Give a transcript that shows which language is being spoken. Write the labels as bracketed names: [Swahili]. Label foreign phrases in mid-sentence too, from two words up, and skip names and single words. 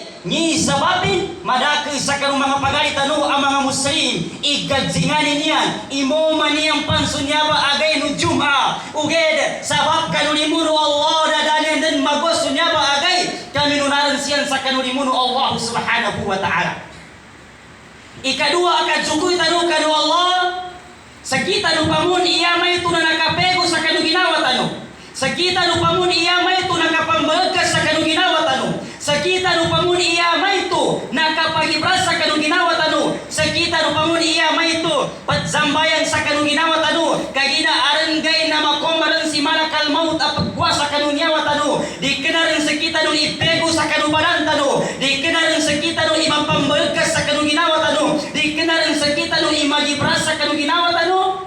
[Maguindanaon] ni sababin madaki sa kanong mga pagalitano ang mga Muslim igadzinganin niyan imo man niyang pansunyaba agay no Juma uged sabab kanunimuno Allah dadanen din magos sunyaba agay kaminunaran siyan sa kanunimuno Allah [Arabic] سبحانه وتعالى. [Maguindanaon] Ikadua akadsukoy tanu kanu Allah sa kita no pamun iya may ito na nakapego sa kanong ginawa tanu. Sa kita no pamun iya may ito nakapambagkas sa kanong ginawa tanu. Sa kita no pamun iya may ito nakapagibras sa kanong ginawa tanu. Sa kita no pamun iya may ito patzambayan sa kanong ginawa tanu. Kagina aranggay na makomaran si malakal maut apagwa sa kanong ginawa tanu. Di kena rin sa kita no ipego sa kanong baran tanu. Di kena rin sa kita no imapambagkas sa kanong ginawa tanu. Di kena rin sa kita no imagibras sa kanong ginawa tanu.